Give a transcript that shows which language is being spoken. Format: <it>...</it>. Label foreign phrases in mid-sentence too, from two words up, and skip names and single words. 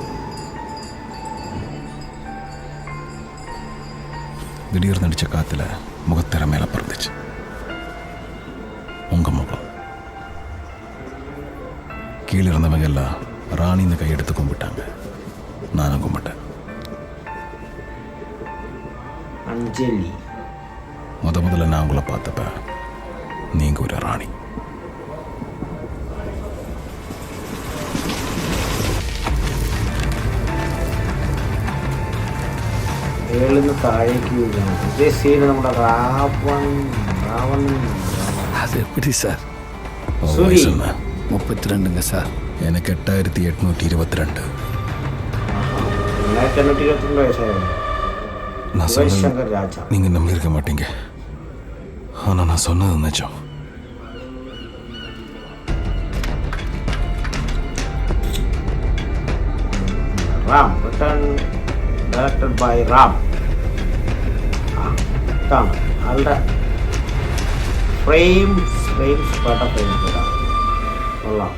<ta>திடீர்னு அடித்த காற்றுல முகத்திற மேலே பறந்துச்சு உங்கள் முகம். கீழே இருந்தவங்க எல்லாம் ராணின்னு கையெடுத்து கும்பிட்டாங்க. நானும் கும்பிட்டேன். அஞ்சலி. முதல்ல நான் உங்களை பார்த்தப்ப நீங்கள் ஒரு ராணி.</ta> <ml>ഏഴുന്ന് താഴേക്ക് വീഴുകയാണ്. ഇതേ സീന് നമ്മുടെ രാവൺ.</ml> <ta>அது எப்படி சார்? சூரி. 32ங்க சார். எனக்கு 8822. 1822 வயசாയിരുന്നു. நான் சிவசங்கர் ராஜா. நீங்கள் நம்பியிருக்க மாட்டீங்க, ஆனால் நான் சொன்னது நிஜம்.</ta> <en>Ram Return directed by Ram.</en> <ml>ഇതാണ് ആളുടെ ഫ്രെയിംസ് പാട്ട ഫ്രെയിംസ് ഇടാം കൊള്ളാം.</ml>